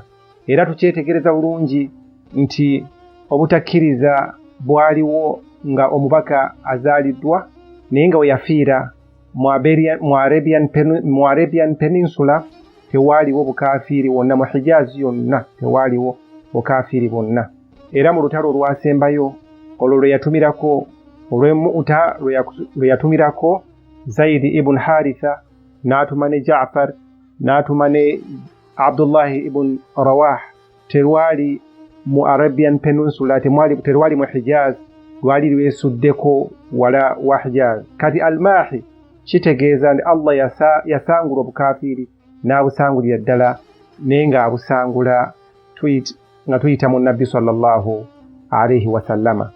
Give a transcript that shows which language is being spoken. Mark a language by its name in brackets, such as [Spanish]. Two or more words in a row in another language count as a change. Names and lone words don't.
[Ganda] Era tukyetegereza bulungi nti obutakkiriza bwaliwo nga omubaka azaliddwa naye nga we yafiira mu Arabian Peninsula tewaaliwo bukafiri wonna, mu Hijazi yonna tewaaliwo bukafiri bwonna. Era mu lutalo olwasembayo olwo lwe yatumirako Zaid ibn Haritha n'atuma ne Ja'far n'atuma ne Abdullah ibn Rawah, terwali mu Arabian Peninsula, terwali mu Hijaz, lwali lwesuddeko wala wa Hijaz. Kati Al-Mahi kitegeeza nti Allah yasangula obukafiri n'abusangulira ddala naye nga abusangula nga tuyita mu Nabbi [Arabic] sallallahu alayhi wasallama.